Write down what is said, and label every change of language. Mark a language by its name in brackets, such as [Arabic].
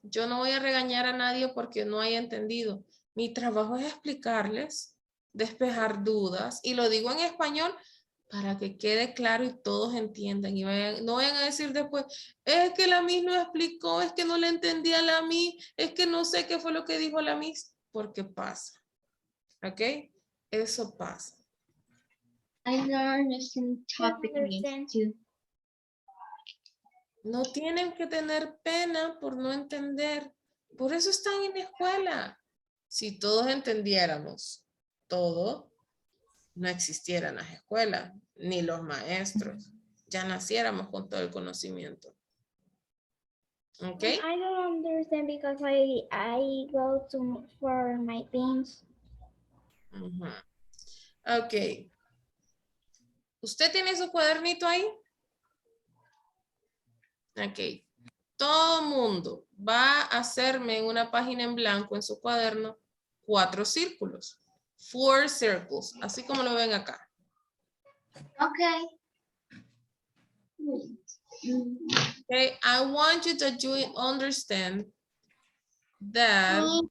[Spanish] Yo no voy a regañar a nadie porque no haya entendido. Mi trabajo es explicarles, despejar dudas, y lo digo en español para que quede claro y todos entiendan. Y no vayan a decir después, es que la Miss no explicó, es que no le entendía a la Miss, es que no sé qué fue lo que dijo la Miss, porque pasa. ¿Ok? Eso pasa. [English] I don't understand topic, Miss, too. [Spanish] No tienen que tener pena por no entender. Por eso están en la escuela. Si todos entendiéramos todo, no existieran las escuelas, ni los maestros. Ya naciéramos con todo el conocimiento. ¿Ok? [English] I don't understand because I go to for my things. [Spanish] Ujú. Ok. ¿Usted tiene su cuadernito ahí? Ok. Todo mundo va a hacerme en una página en blanco en su cuaderno 4 círculos. [English] 4 circles, [Spanish] así como lo ven acá. [English] Okay. Okay, I want you to understand that